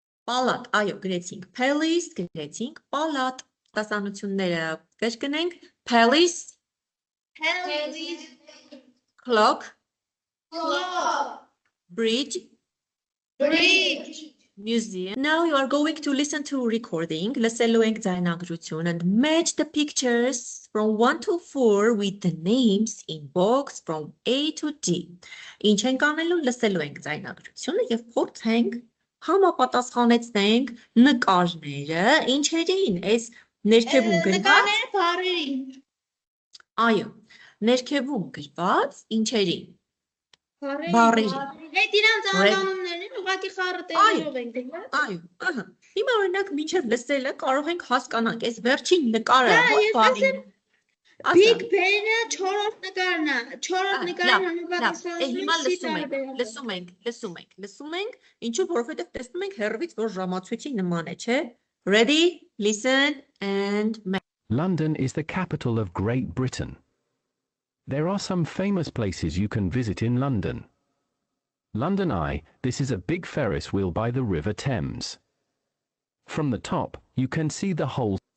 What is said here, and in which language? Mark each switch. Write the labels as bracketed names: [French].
[Armenian] Պալատ, այո, գրեցինք Palace, գրեցինք պալատ։ Տասանությունները կրկնենք [English] Palace, clock, bridge, museum. Now you are going to listen to recording, [Armenian] լսելու ենք ձայնագրություն [English] and match the pictures from 1 to 4 with the names in box from A to D. [Armenian] Ինչ ենք անելու, լսելու ենք ձայնագրությունը եւ փորձենք համապատասխանեցնենք նկարները, ինչերին, այս ներքևում գրված նկարները բառերին։ Այո, ներքևում գրված ինչերին։ Բառերին։ Այդ իրանց անվանումներն ուղղակի խառը տեղերով ենք դիմել։ Այո, Հիմա օրինակ մինչև լսելը կարող ենք հասկանանք, այս վերջին նկարը ո՞ր բառին։ Big Ben-ը 4-րդ նկարն է, 4-րդ նկարին հիմա լսում ենք, ինչու որովհետև տեսնում ենք հեռվից, որ ժամացույցի նման է, չէ։ [English] Ready, listen and London is the capital of Great Britain. There are some famous places you can visit in London. London Eye, this is a big Ferris wheel by the River Thames. From the top, you can see the whole.